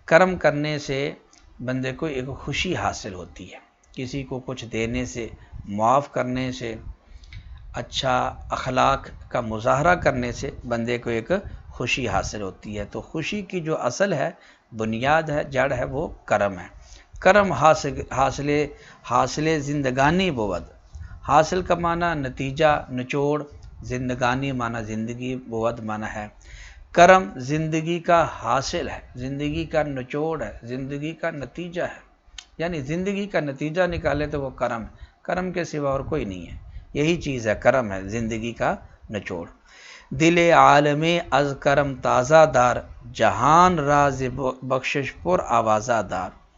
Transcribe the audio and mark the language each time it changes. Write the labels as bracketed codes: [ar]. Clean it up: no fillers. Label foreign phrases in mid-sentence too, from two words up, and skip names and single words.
[ur] کرم کرنے سے بندے کو ایک خوشی حاصل ہوتی ہے، کسی کو کچھ دینے سے، معاف کرنے سے، اچھا اخلاق کا مظاہرہ کرنے سے بندے کو ایک خوشی حاصل ہوتی ہے۔ تو خوشی کی جو اصل ہے، بنیاد ہے، جڑ ہے، وہ کرم ہے۔ [fa] کرم حاصل زندگانی بود، [ur] حاصل کا معنی نتیجہ، نچوڑ، زندگانی معنی زندگی، بود معنی ہے۔ کرم زندگی کا حاصل ہے، زندگی کا نچوڑ ہے، زندگی کا نتیجہ ہے، یعنی زندگی کا نتیجہ نکالے تو وہ کرم ہے، کرم کے سوا اور کوئی نہیں ہے، یہی چیز ہے، کرم ہے زندگی کا نچوڑ۔ [fa] دل عالم از کرم تازہ دار، جہان راز بخشش پر آوازہ دار۔